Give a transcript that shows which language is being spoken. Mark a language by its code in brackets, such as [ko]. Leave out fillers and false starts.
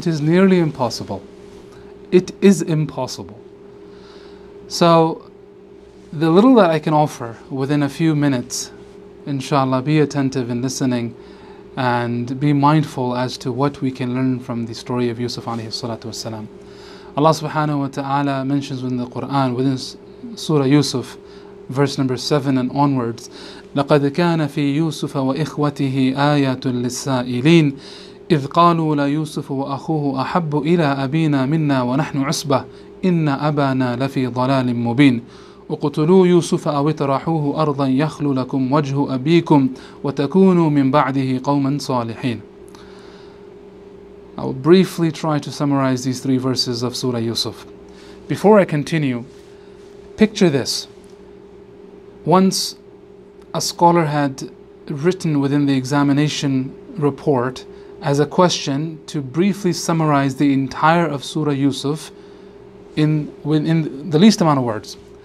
[en] It is nearly impossible. It is impossible. So the little that I can offer within a few minutes, inshallah, be attentive in listening and be mindful as to what we can learn from the story of Yusuf alayhi salatu wasalam. Allah subhanahu wa ta'ala mentions in the Quran within Surah Yusuf, verse number 7 and onwards, [ar] لَقَدْ كَانَ فِي يُوسُفَ وَإِخْوَتِهِ آيَةٌ لِلسَّائِلِينَ إِذْ قَالُوا لَيُوسُفُ وَأَخُوهُ أَحَبُّ إِلَىٰ أَبِينَا مِنَّا وَنَحْنُ عُصْبَةٌ إِنَّ أَبَانَا لَفِي ضَلَالٍ مُبِينٍ اقْتُلُوا يُوسُفَ أَوِ اطْرَحُوهُ أَرْضًا يَخْلُ لَكُمْ وَجْهُ أَبِيكُمْ وَتَكُونُوا مِنْ بَعْدِهِ قَوْمًا صَالِحِينَ. [en] I will briefly try to summarize these 3 verses of Surah Yusuf. Before I continue, picture this. Once a scholar had written within the examination report as a question to briefly summarize the entire of Surah Yusuf in the least amount of words.